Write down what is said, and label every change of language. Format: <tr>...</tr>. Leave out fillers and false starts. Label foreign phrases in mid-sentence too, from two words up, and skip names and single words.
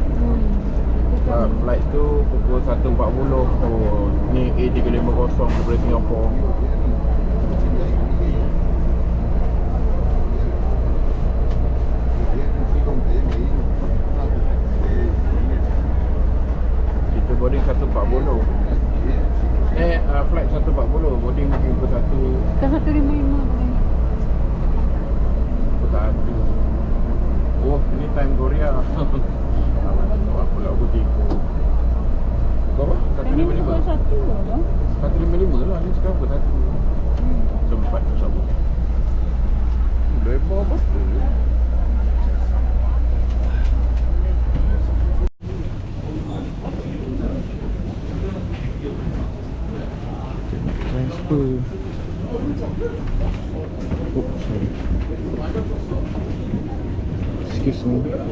<ms>Flight tu pukul 1.40. Oh, ni A350 daripada Singapura. Kita boarding 1.40. Flight 1.40, boarding mungkin pukul 1. Kan 1.55 bang. Tak ada. Oh, ini time Korea. Apa lah aku tipu. Berapa? Ini pukul 1 lah bang. 1.55 lah, ni sekarang pukul 1. Sempat sama. Lebar betul. Transfer.</ms> <en>Oh, sorry. Excuse me.</en>